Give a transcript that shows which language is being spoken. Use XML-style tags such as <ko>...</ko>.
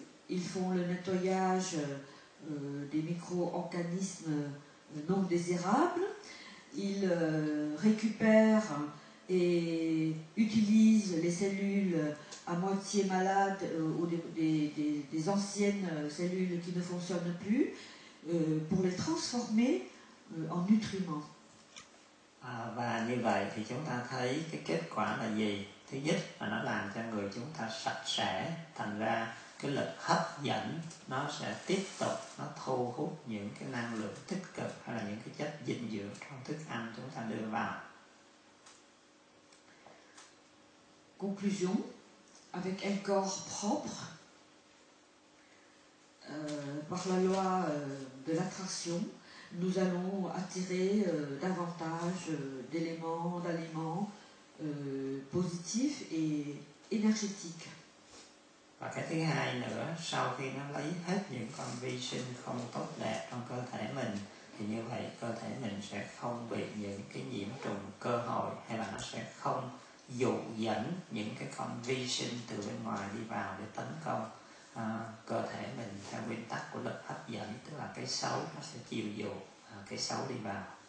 <fr>Ils font le nettoyage des micro-organismes non désirables, ils récupèrent et utilisent les cellules à moitié malades ou des anciennes cellules qui ne fonctionnent plus pour les transformer en nutriments.</fr> <vi>Và như vậy thì chúng ta thấy cái kết quả là gì? Thứ nhất là nó làm cho người chúng ta sạch sẽ, thành ra cái lực hấp dẫn nó sẽ tiếp tục nó thu hút những cái năng lượng tích cực hay là những cái chất dinh dưỡng trong thức ăn chúng ta đưa vào.</vi> <fr>Conclusion, avec un corps propre, par la loi de l'attraction, nous allons attirer davantage d'éléments, d'aliments positifs et énergétiques.</fr> <vi>Và cái thứ hai nữa, sau khi nó lấy hết những con vi sinh không tốt đẹp trong cơ thể mình, thì như vậy cơ thể mình sẽ không bị những cái nhiễm trùng cơ hội, hay là nó sẽ không dụ dẫn những cái con vi sinh từ bên ngoài đi vào để tấn công cơ thể mình theo nguyên tắc của lực hấp dẫn, tức là cái xấu nó sẽ chiều dụ cái xấu đi vào.</vi>